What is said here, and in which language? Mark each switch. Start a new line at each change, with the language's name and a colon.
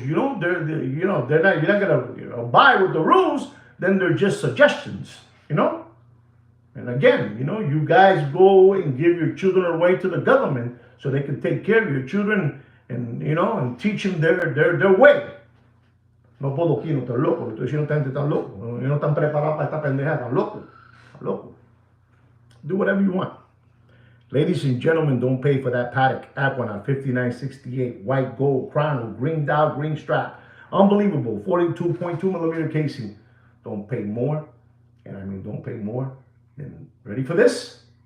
English: They're not. You're not gonna abide with the rules. Then they're just suggestions. And again, you guys go and give your children away to the government so they can take care of your children and and teach them their way.
Spanish: No puedo aquí, no estoy loco. Estoy diciendo que están locos. No están preparados para esta pendeja. Están locos. Están locos.
English: Do whatever you want. Ladies and gentlemen, don't pay for that Patek Aquanaut 5968 white gold chrono, green dial, green strap. Unbelievable. 42.2 millimeter casing. Don't pay more. And I mean, don't pay more than, ready for this?